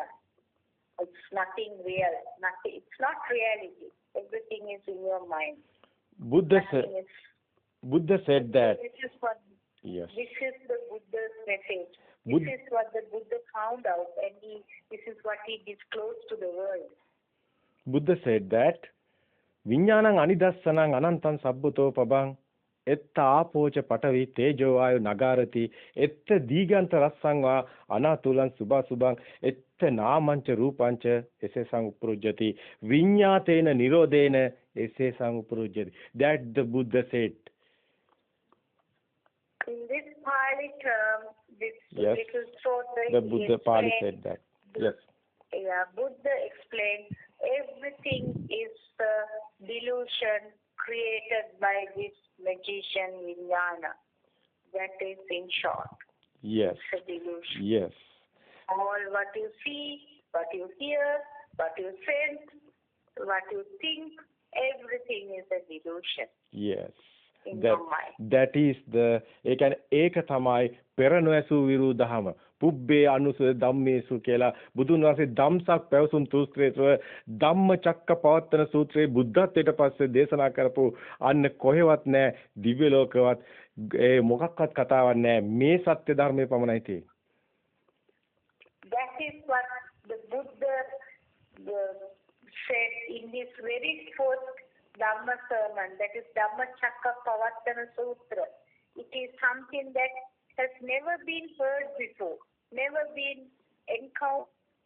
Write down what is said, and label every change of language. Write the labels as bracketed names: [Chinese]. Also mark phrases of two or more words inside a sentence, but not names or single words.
[English] It's nothing real. Nothing. It's not reality. Everything is in your mind. Buddha said that. This is what. Yes. This is the Buddha's message. This is what the Buddha found out, and this is what he disclosed to the world. Buddha said that [Pali] විඥානං අනිදස්සනං අනන්තං සබ්බතෝ පබං එත්ත ආපෝච පඨවි තේජෝ වායු නගාරති එත්ත දීගන්ත රස්සං වා අනාතුලං සුභසුභං එත්ත නාමංච රූපංච එසේසං උප්පරුජ්ජති විඤ්ඤාතේන නිරෝධේන එසේසං උප්පරුජ්ජති. [English] That the Buddha said. In this Pali term, this yes. little short the Buddha Pali said that. Yes. Yeah, Buddha explained everything is the delusion created by this magician Vijnana. That is in short. Yes. It's a delusion. Yes. All what you see, what you hear, what you sense, what you think, everything is a delusion. Yes. In your mind. That is the [Sinhala] ඒ කියන්නේ ඒක තමයි පෙර නොඇසූ විරු දහම. [Pali] පුබ්බේ අනුසය ධම්මේසු [Sinhala] කියලා බුදුන් වහන්සේ ධම්සක් පැවසුම් සූත්‍රයේ ධම්මචක්ක පවත්තන සූත්‍රයේ බුද්ධත්වයට පස්සේ දේශනා කරපු අන්න කොහෙවත් නැහැ දිව්‍ය ලෝකවත් ඒ මොකක්වත් කතාවක් නැහැ මේ සත්‍ය ධර්මයේ පමණයි තියෙන්නේ. [English] That is what the Buddha said in this very first Dhamma sermon, that is Dhammacakka Pavattana Sutra. It is something that has never been heard before, never been encountered